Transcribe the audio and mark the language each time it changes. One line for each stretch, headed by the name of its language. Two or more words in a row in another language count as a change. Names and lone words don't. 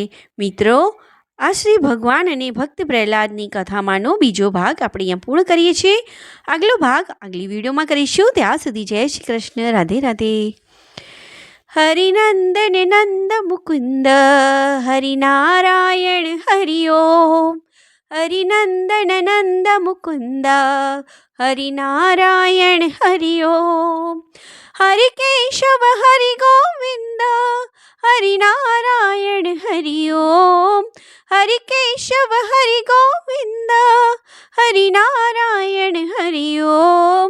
Gujarati: મિત્રો, આ શ્રી ભગવાન અને ભક્ત પ્રહલાદની કથામાંનો બીજો ભાગ આપણે અહીંયા પૂર્ણ કરીએ છીએ. આગલો ભાગ આગલી વિડીયોમાં કરીશું. ત્યાં સુધી જય શ્રી કૃષ્ણ. રાધે રાધે.
Sanskrit: હરિનંદન નંદ મુકુંદ હરિનારાયણ હરિ ઓમ. હરિનંદન નંદ मुकुन्द हरिनारायण हरि ओम। हरि केशव हरि गोविंद हरिनारायण हरि ओम। हरि केशव हरि गोविंद हरिनारायण हरि ओम।